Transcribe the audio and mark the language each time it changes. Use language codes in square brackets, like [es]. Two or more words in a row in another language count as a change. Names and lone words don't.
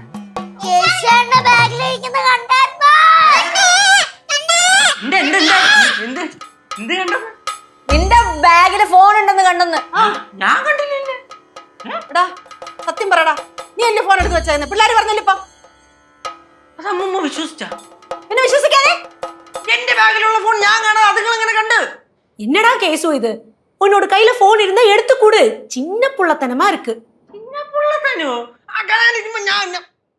[ml] നിന്റെ ബാഗില് ഫോൺ ഉണ്ടെന്ന് കണ്ടെന്ന്. ഞാൻ കണ്ടില്ലല്ലേ. എടാ സത്യം പറയടാ, നീ എന്റെ ഫോൺ എടുത്ത് വെച്ചായിരുന്നു പിള്ളേര് പറഞ്ഞില്ല ഇപ്പൊ. അത് അമ്മൂമ്മ വിശ്വസിച്ചാ? പിന്നെ വിശ്വസിക്കാതെ എന്റെ ബാഗിലുള്ള ഫോൺ ഞാൻ കാണാതെ അതുങ്ങൾ എങ്ങനെ കണ്ട്? [ta] என்னடா கேசு இது? உன்னோட கையில போன் இருந்தா எடுத்து கொடு. சின்ன புள்ளத்தனமா இருக்கு. சின்ன புள்ளத்தனோ? நான்